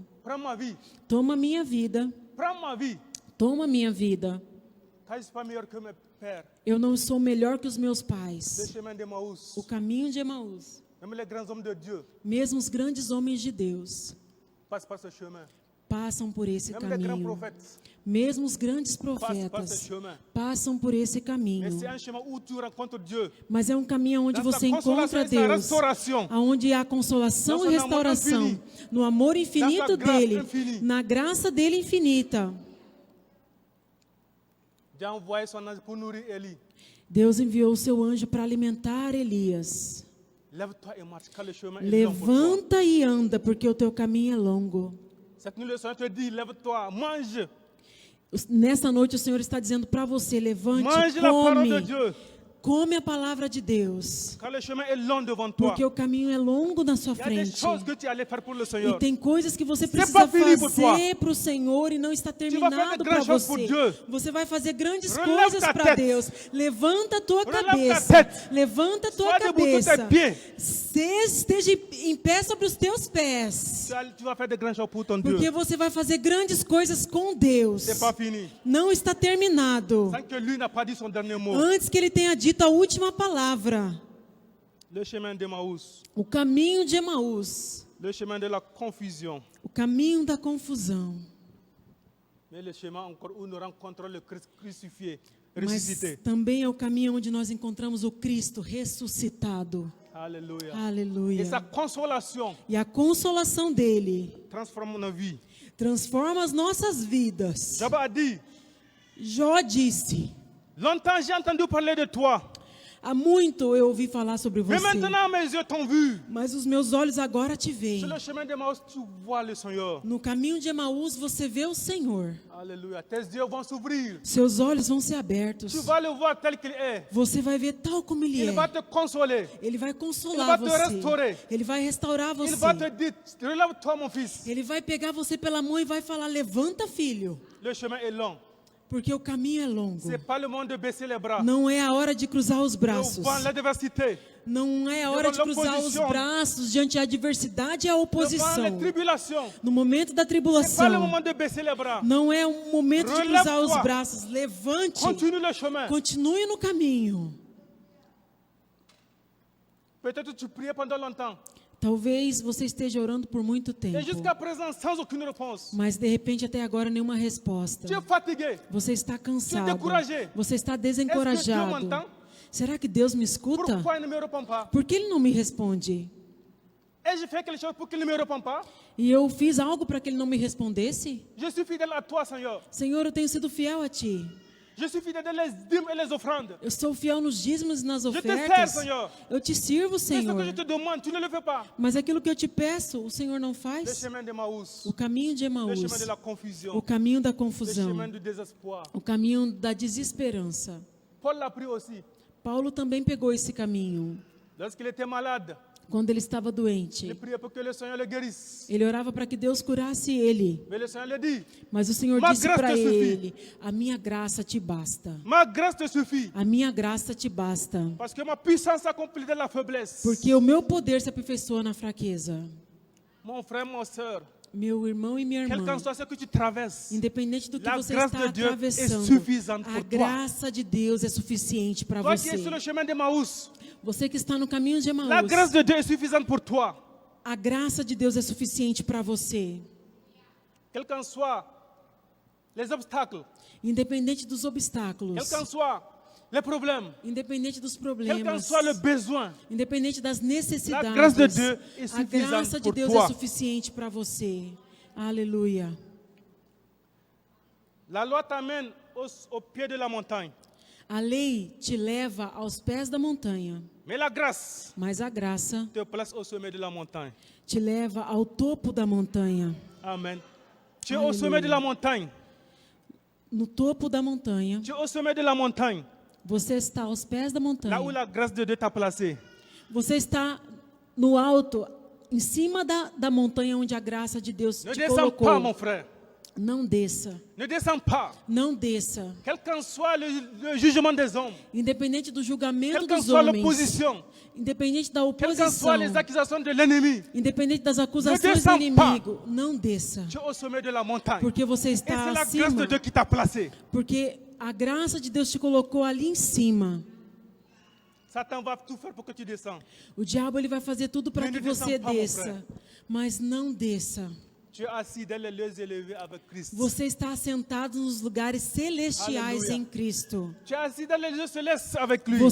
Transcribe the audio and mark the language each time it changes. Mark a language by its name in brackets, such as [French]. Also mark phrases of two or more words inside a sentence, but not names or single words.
[French] Prends ma vie. [Portuguese] Toma minha vida, [French] Prends ma vie. [Portuguese] toma minha vida. [French] Car je ne suis pas meilleur que mes pères. [Portuguese] Eu não sou melhor que os meus [French] Le [Portuguese] pais. [French] chemin d'Emmaüs. [Portuguese] O caminho de Emaús, [French] Même les grands hommes de Dieu [Portuguese] mesmo os grandes homens de Deus, [French] passent par ce chemin. [Portuguese] passam por esse [French] Même les grands [Portuguese] caminho. [French] prophètes [Portuguese] Mesmo os grandes [French] passent par ce [Portuguese] profetas [French] chemin. [Portuguese] passam por esse [French] Mais [Portuguese] caminho. [French] c'est un chemin où tu rencontres Dieu. [Portuguese] Mas é um caminho onde [French] Dans sa [Portuguese] você consolação encontra [French] e sa [Portuguese] Deus, restauração. aonde há consolação [French] Dans [Portuguese] e [French] son amour [Portuguese] restauração, [French] infini. [Portuguese] no amor infinito [French] Dans sa grâce [Portuguese] dele, [French] infinie. [Portuguese] na graça dele infinita. [French] Dieu a envoyé son ange pour nourrir Élie. [Portuguese] Deus enviou o seu anjo para alimentar Elias. [French] Lève-toi et marche, car le chemin est long pour toi. [Portuguese] Levanta e anda, porque o teu caminho é longo. [French] Cette nuit, le Seigneur te dit, lève-toi, mange. [Portuguese] Nessa noite o Senhor está dizendo para você, levante, [French] Mange la parole de [Portuguese] come. [French] Dieu. [Portuguese] Come a palavra de Deus, [French] Car le chemin est long devant toi. [Portuguese] porque o caminho é longo na sua [French] Il y a des [Portuguese] frente. [French] choses que tu allais faire pour le [Portuguese] E [French] Seigneur. [Portuguese] tem coisas que você [French] pas [Portuguese] precisa [French] fini pour [Portuguese] fazer para o Senhor e não está [French] faire [Portuguese] terminado [French] de [Portuguese] para [French] grandes choses pour [Portuguese] você. [French] Dieu. [Portuguese] Você vai fazer grandes [French] Relève [Portuguese] coisas [French] ta [Portuguese] para [French] tête. [Portuguese] Deus. Levanta a tua [French] Relève [Portuguese] cabeça. [French] ta tête. [Portuguese] Levanta a tua [French] Sois debout sur tes [Portuguese] cabeça. [French] pieds. [Portuguese] Esteja em pé sobre os teus pés. [French] Tu vas faire de grandes choses pour ton [Portuguese] Porque [French] Dieu. [Portuguese] você vai fazer grandes coisas com Deus. [French] C'est pas fini. [Portuguese] Não está terminado. [French] Sans que lui n'a pas dit son dernier mot. [Portuguese] Antes que ele tenha dito a última palavra. [French] Le chemin d'Emmaüs. [Portuguese] O caminho de Emaús. [French] Le chemin de la confusion. [Portuguese] O caminho da confusão. [French] Mais le chemin encore où nous rencontrons le Christ crucifié, [Portuguese] Mas [French] ressuscité. [Portuguese] também é o caminho onde nós encontramos o Cristo ressuscitado. [French] Alléluia. [Portuguese] Aleluia. [French] Et sa consolation [Portuguese] E a consolação dele [French] transforme nos vies. [Portuguese] transforma as nossas vidas. [French] Job a dit, [Portuguese] Jó disse: [French] longtemps j'ai entendu parler de toi. [Portuguese] há muito eu ouvi falar sobre [French] Mais [Portuguese] você, [French] maintenant mes yeux t'ont vu. [Portuguese] mas os meus olhos agora te veem. [French] Sur le chemin d'Emmaüs, tu vois le Seigneur. [Portuguese] No caminho de Emaús você vê o Senhor. [French] Alléluia. Tes yeux vont s'ouvrir. [Portuguese] Seus olhos vão ser abertos. [French] Tu vas le voir tel qu'il est. [Portuguese] Você vai ver tal como ele [French] Il [Portuguese] é. [French] va te consoler. [Portuguese] Ele vai Ele consolar [French] vai te restaurer. [Portuguese] você. Ele vai restaurar [French] Il va te [Portuguese] você. [French] dire, relève-toi mon fils. [Portuguese] Ele vai pegar você pela mão e vai falar: levanta, filho. [French] Le chemin est long. [Portuguese] Porque o caminho é longo. [French] Ce n'est pas le moment de baisser les bras. [Portuguese] Não é a hora de cruzar os braços. [French] Devant l'adversité, [Portuguese] Não é a hora de cruzar os braços diante da adversidade e a [French] devant [Portuguese] oposição. [French] les tribulations. [Portuguese] No momento da [French] Ce n'est pas le [Portuguese] tribulação. [French] moment de baisser les bras. [Portuguese] Não é um momento de cruzar os [French] Relève-toi. [Portuguese] braços. Levante. [French] Continue le chemin. [Portuguese] Continue no caminho. [French] Peut-être tu priais pendant longtemps. [Portuguese] Talvez você esteja orando por muito [French] Et [Portuguese] tempo. [French] jusqu'à présent, sans aucune réponse. [Portuguese] Mas de repente até agora nenhuma resposta. [French] Tu es fatigué. [Portuguese] Você está cansado. [French] découragé. [Portuguese] Você está [French] Est-ce que Dieu [Portuguese] desencorajado. [French] m'entend? [Portuguese] Será que Deus me escuta? [French] Pourquoi il ne me répond pas? [Portuguese] Por que Ele não me responde? [French] Et je fais quelque chose pour qu'il ne me réponde pas? [Portuguese] E eu fiz algo para que Ele não me respondesse? [French] Je suis fidèle à toi, Seigneur. [Portuguese] Senhor, eu tenho sido fiel a Ti. [French] Je suis fidèle dans les dîmes et les offrandes. [Portuguese] Eu sou fiel nos dízimos e nas [French] Je te sers, [Portuguese] ofertas. [French] Seigneur. [Portuguese] Eu te sirvo, [French] Mais ce que je [Portuguese] Senhor. [French] te demande, tu ne le fais pas. [Portuguese] Mas aquilo que eu te peço, o Senhor não [French] Le [Portuguese] faz. [French] chemin de Maús, [Portuguese] O caminho de [French] le chemin [Portuguese] Emaús, [French] de la confusion, [Portuguese] o caminho da [French] le [Portuguese] confusão, [French] chemin du désespoir. [Portuguese] o caminho da desesperança. [French] Paul l'a pris aussi. [Portuguese] Paulo também pegou esse caminho. [French] Lorsqu'il était malade, [Portuguese] Quando ele estava [French] il [Portuguese] doente, [French] priait pour que le Seigneur le guérisse. [Portuguese] ele orava para que Deus curasse ele. [French] Mais le Seigneur lui dit, [Portuguese] Mas o Senhor [French] Ma [Portuguese] disse graça para [French] te suffit. [Portuguese] ele: a minha graça te basta. [French] ma grâce te suffit. [Portuguese] A minha graça te basta. [French] Parce que ma puissance s'accomplit dans la faiblesse. [Portuguese] Porque o meu poder se aperfeiçoa na fraqueza. [French] Mon frère, ma soeur, [Portuguese] Meu irmão e minha [French] quel [Portuguese] irmã, [French] qu'en soit ce que tu traverses, [Portuguese] independente do que [French] La [Portuguese] você [French] grâce [Portuguese] está [French] de Dieu est [Portuguese] atravessando, [French] suffisante [Portuguese] a [French] pour toi. [Portuguese] graça de Deus é suficiente para [French] toi qui es [Portuguese] você. [French] sur le chemin de Maús, [Portuguese] Você que está no caminho de [French] la [Portuguese] Emaús, [French] grâce de Dieu est suffisante pour toi. [Portuguese] a graça de Deus é suficiente para você. [French] Quels qu'en soient les obstacles, [Portuguese] Independente dos [French] quels [Portuguese] obstáculos, [French] qu'en soient les problèmes, [Portuguese] independente dos [French] quel qu'en [Portuguese] problemas, [French] soit le besoin, [Portuguese] independente das necessidades, [French] La grâce de Dieu est [Portuguese] a [French] suffisante [Portuguese] graça de [French] pour [Portuguese] Deus [French] toi. [Portuguese] é suficiente para você. Aleluia. [French] la loi t'amène au pied de la montagne. [Portuguese] A lei te leva aos pés da montanha, [French] Mais la grâce [Portuguese] mas a graça [French] te place au sommet de la montagne. [Portuguese] te leva ao topo da montanha. [French] Amen. Tu es Alléluia. au sommet de la montagne. [Portuguese] No topo da montanha, [French] Tu es au sommet de la montagne. [Portuguese] você está aos pés da [French] Là où [Portuguese] montanha. [French] la grâce de Dieu t'a placé. [Portuguese] Você está no alto, em cima da montanha onde a graça de Deus [French] Ne [Portuguese] te [French] descends pas, mon [Portuguese] colocou. [French] frère. [Portuguese] Não desça, [French] Ne descends pas. [Portuguese] não desça. [French] Quel qu'en soit le jugement des hommes, [Portuguese] Independente do julgamento [French] quelle qu'en [Portuguese] dos [French] soit [Portuguese] homens, [French] l'opposition, [Portuguese] independente da [French] quelles qu'en soient [Portuguese] oposição, [French] les accusations de l'ennemi, [Portuguese] independente das acusações do [French] descends [Portuguese] inimigo, não desça. [French] tu es au sommet de la montagne. [Portuguese] Porque você [French] Et c'est [Portuguese] está [French] la grâce [Portuguese] acima, [French] de Dieu qui t'a placé. [Portuguese] porque a graça de Deus te colocou ali em cima. [French] Satan va tout faire pour que tu descends. [Portuguese] O diabo ele vai fazer tudo para [French] Mais [Portuguese] que [French] ne descends [Portuguese] você [French] pas, mon [Portuguese] desça, [French] frère. [Portuguese] mas não desça. [French] Tu es assis dans les lieux élevés avec Christ. [Portuguese] Você está assentado nos lugares celestiais Aleluia. em Cristo. [French] Tu es assis dans les lieux célestes avec lui.